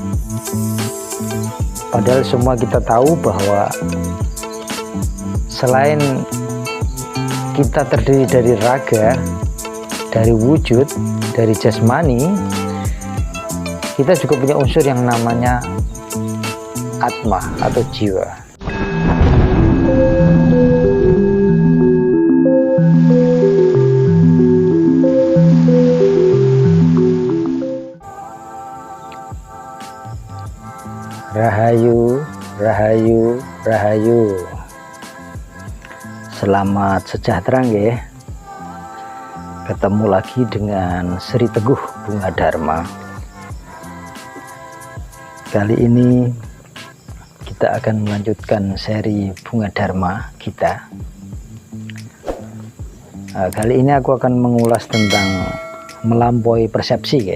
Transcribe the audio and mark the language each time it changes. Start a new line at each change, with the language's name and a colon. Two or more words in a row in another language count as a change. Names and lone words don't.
Indonesian: Padahal semua kita tahu bahwa selain kita terdiri dari raga, dari wujud, dari jasmani, kita juga punya unsur yang namanya atma atau jiwa.
Javanese: Rahayu, rahayu, rahayu.
Indonesian: Selamat sejahtera nggih. Ketemu lagi dengan Sri Teguh Bunga Dharma. Kali ini kita akan melanjutkan seri Bunga Dharma kita. Kali ini aku akan mengulas tentang melampaui persepsi ya.